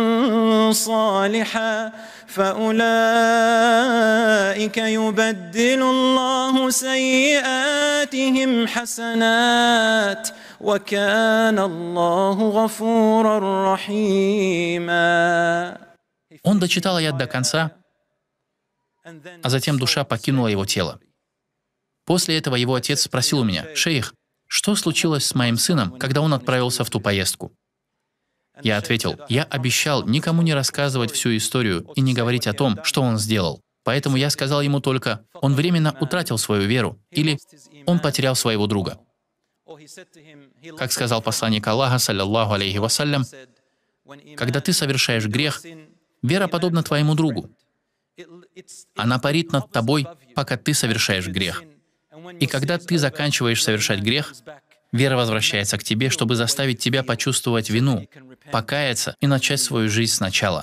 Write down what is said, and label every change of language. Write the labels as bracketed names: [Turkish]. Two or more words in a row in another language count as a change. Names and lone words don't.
[Arabic] صالحا فأولئك يبدل الله سيئاتهم حسنات وكان الله غفورا رحيما. [Russian] Он дочитал аят до конца, а затем душа покинула его тело. После этого его отец спросил у меня: «Шейх, что случилось с моим сыном, когда он отправился в ту поездку?» Я ответил: «Я обещал никому не рассказывать всю историю и не говорить о том, что он сделал. Поэтому я сказал ему только: он временно утратил свою веру, или он потерял своего друга». Как сказал посланник Аллаха, [Arabic] صلى الله عليه وسلم, [Russian] когда ты совершаешь грех, вера подобна твоему другу. Она парит над тобой, пока ты совершаешь грех. И когда ты заканчиваешь совершать грех, вера возвращается к тебе, чтобы заставить тебя почувствовать вину, покаяться и начать свою жизнь сначала.